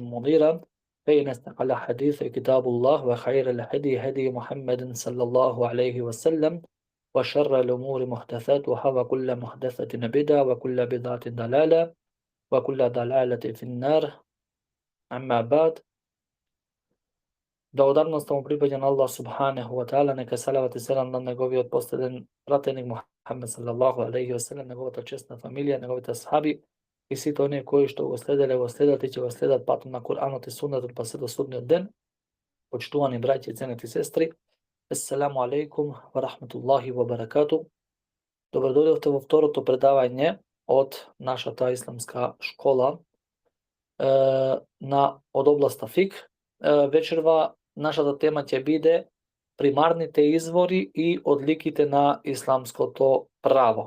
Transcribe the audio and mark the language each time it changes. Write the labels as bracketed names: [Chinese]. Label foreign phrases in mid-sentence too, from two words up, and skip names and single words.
[Arabic] منيرا فإن استقل حديث كتاب الله وخير الهدي هدي محمد صلى الله عليه وسلم وشر الأمور محدثاتها وكل محدثة بدعة وكل بدعة ضلالة وكل ضلالة في النار أما بعد [Macedonian] Благодарност му припаѓа на Аллах [Arabic] سبحانه وتعالى, [Macedonian] нека салават и селам на неговиот последен пратеник Мухаммед [Arabic] صلى الله عليه وسلم, [Macedonian] неговата честна фамилија, неговите асхаби и сите оние кои што го следеле, го следат и ќе го следат патот на Куранот и Суннетот па се до судниот ден. Почитувани браќи и ценети сестри, [Arabic] السلام عليكم ورحمة الله وبركاته. [Macedonian] Добро дојдовте во второто предавање од нашата исламска школа од областа фик. Вечерва нашата тема ќе биде примарните извори и одликите на исламското право.